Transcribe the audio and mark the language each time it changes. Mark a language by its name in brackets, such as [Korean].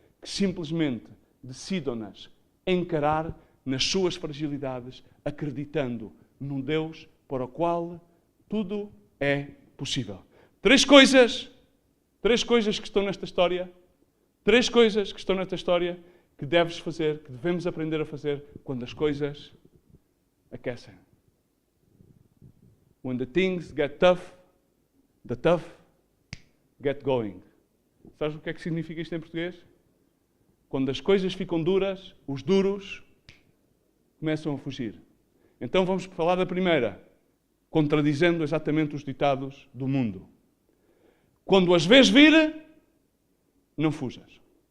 [Portuguese] Que simplesmente decidam-nas encarar nas suas fragilidades, acreditando num Deus para o qual tudo é possível. Três coisas que estão nesta história. Três coisas que estão nesta história que deves fazer, que devemos aprender a fazer quando as coisas aquecem. [English] When the things get tough, the tough get going. [Portuguese] Sabes o que é que significa isto em português? Quando as coisas ficam duras, os duros começam a fugir. Então vamos falar da primeira, contradizendo exatamente os ditados do mundo. Quando as vês vir, não fujas.